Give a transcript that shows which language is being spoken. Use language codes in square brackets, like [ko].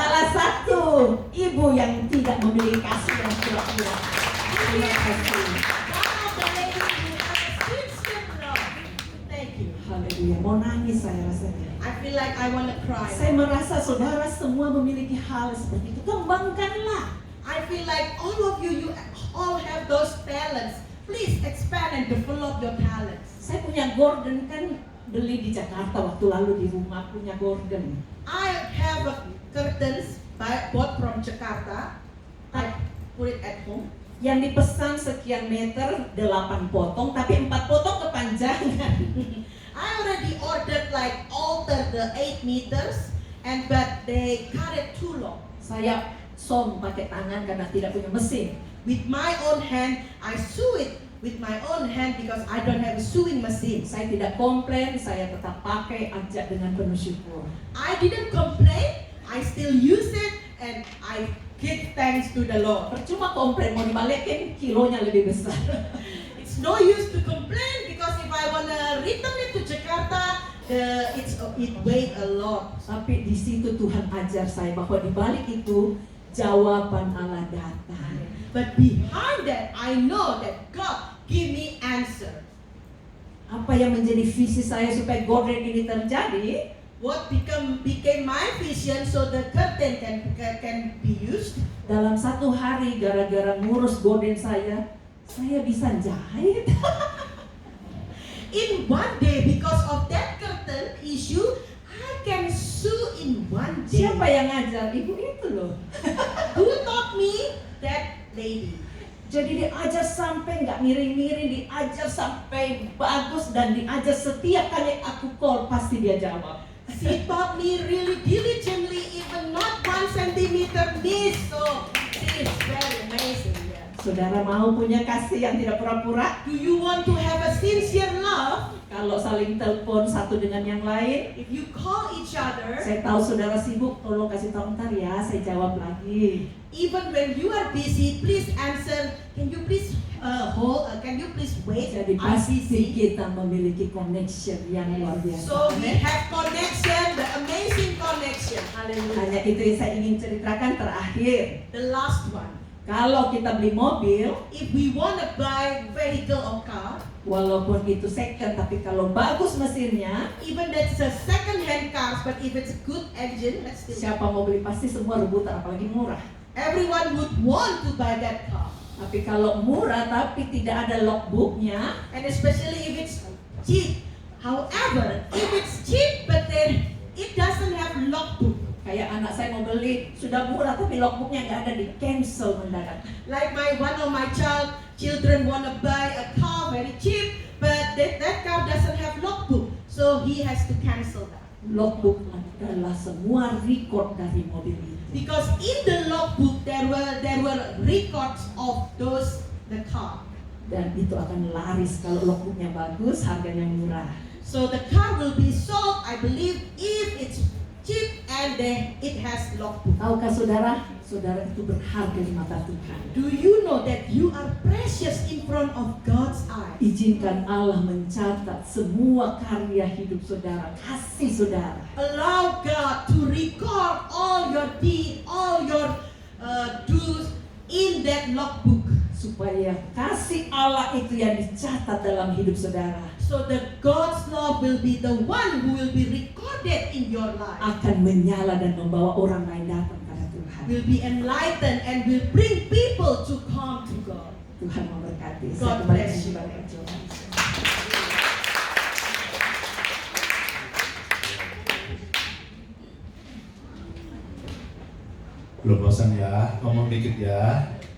[id] Salah satu ibu yang tidak memiliki kasih yang pura-pura. Terima kasih. [en] One of the ladies who has a sincere love. Thank you. [id] Haleluya. Mau nangis saya rasanya. [en] I feel like I want to cry. [id] Saya merasa saudara semua memiliki hal seperti itu. Kembangkanlah. [en] I feel like all of you all have those talents. Please expand and develop your talents. [id] Saya punya gorden kan, beli di Jakarta waktu lalu di rumah punya gorden. [en] I have a curtains bought from Jakarta. I put it at home. [id] Yang dipesan sekian meter 8 potong, tapi 4 potong kepanjangan. [en] I already ordered like alter the 8 meters, but they cut it too long. [id] Saya pakai tangan karena tidak punya mesin. [en] With my own hand, I sew it with my own hand because I don't have a sewing machine. [id] Saya tidak komplain, saya tetap pakai aja dengan penuh syukur. [en] I didn't complain. I still use it and I give thanks to the Lord. [id] Percuma komplain, mau dibalikin kilonya lebih besar. [en] It's no use to complain because if I wanna return it to Jakarta, it weigh a lot. [id] Tapi di situ Tuhan ajar saya bahwa di balik itu jawaban Allah datang. [en] But behind that, I know that God give me answer. [id] Apa yang menjadi visi saya supaya gorden ini terjadi? [en] What became my vision so the curtain can be used? [id] Dalam satu hari gara-gara ngurus gorden saya bisa jahit. [en] In one day, because of that curtain issue, I can sew in one day. [id] Siapa yang ngajar? Ibu itu loh. [en] Who taught me? That lady. [id] Jadi diajar sampai nggak miring-miring, diajar sampai bagus, dan diajar setiap kali aku call pasti dia jawab. [en] She taught me really diligently, even not 1 centimeter miss. So she is very amazing. Yeah. [id] Saudara mau punya kasih yang tidak pura-pura? [en] Do you want to have a sincere love? [id] Kalau saling telepon satu dengan yang lain, [en] If you call each other, [id] saya tahu saudara sibuk, tolong kasih tahu ntar ya, saya jawab lagi. [en] even when you are busy, please answer. Can you please hold? Can you please wait? [id] Jadi [en] I'm [id] pasti [en] busy. [id] kita memiliki connection yang luar biasa. [en] So we have connection, the amazing connection. Hallelujah. [id] Hanya itu yang saya ingin ceritakan terakhir. [en] The last one. [id] Kalau kita beli mobil, [en] If we want to buy vehicle or car, [id] walaupun itu second, tapi kalau bagus mesinnya, [en] even that's a second-hand car, but if it's good engine, that's still. [id] siapa mau beli pasti semua rebutan, apalagi murah. [en] Everyone would want to buy that car, [id] Tapi kalau murah tapi tidak ada logbooknya, [en] and especially if it's cheap. However, if it's cheap but then it doesn't have logbook, [id] kayak anak saya mau beli sudah murah tapi logbooknya nggak ada, di cancel mendadak. [en] like one of my children want to buy a car very cheap, but that car doesn't have logbook, so he has to cancel that. [id] Logbook adalah semua record dari mobil itu. [en] Because in the logbook there were records of the car. [id] Dan itu akan laris kalau logbooknya bagus, harganya murah. [en] So the car will be sold, I believe, if it's cheap and then it has logbook. [id] Tahukah saudara, saudara itu berharga di mata Tuhan. [en] Do you know that you are precious in front of God's eyes? [id] Izinkan Allah mencatat semua karya hidup saudara, kasih saudara. [en] Allow God to record all your deeds, all your do's in that logbook. [id] Supaya kasih Allah itu yang dicatat dalam hidup saudara [en] So that God's love will be the one who will be recorded in your life. akan menyala dan membawa orang lain datang pada Tuhan. Will be enlightened and will bring people to come to God. [id] Tuhan memberkati. Saya kembali [en] bless you. [id] kepada perjuangan. Belum bosan ya, ngomong dikit ya.